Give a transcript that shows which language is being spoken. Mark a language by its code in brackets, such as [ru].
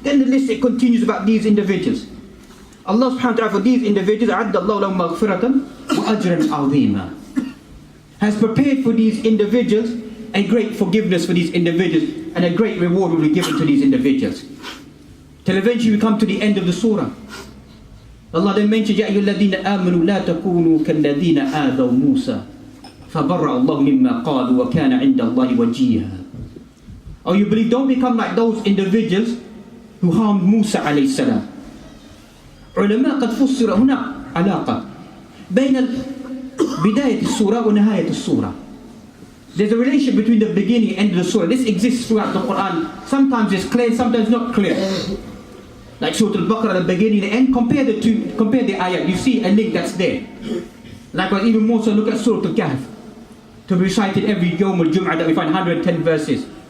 [en] Then the list, it continues about these individuals. Allah subhanahu wa ta'ala, for these individuals, [ar] أَعَدَّ اللَّهُ لَهُمْ مَغْفِرَةً وَأَجْرًا عَظِيمًا, [en] has prepared for these individuals a great forgiveness for these individuals, and a great reward will be given to these individuals. Till eventually we come to the end of the surah. Allah then mentions, [ar] يَا أَيُّهَا الَّذِينَ آمَنُوا لَا تَكُونُوا كَالَّذِينَ آذَوْا مُوسَى فَبَرَّأَ اللَّهُ مِمَّا قَالُوا وَكَانَ عِنْدَ اللَّهِ وَجِيهًا. [en] Oh, you believe, don't become like those individuals who harmed Musa alayhi salam. [ar] علماء قد فسر هنا علاقة بين بداية السورة ونهاية السورة. [en] There's a relationship between the beginning and end of the surah. This exists throughout the Quran. Sometimes it's clear, sometimes not clear. Like Surah Al-Baqarah, the beginning, the end. Compare the ayat. You see a link that's there. Likewise, even more so, look at Surah Al-Kahf, to be recited every Yawm al-Jum'ah, that we find 110 verses.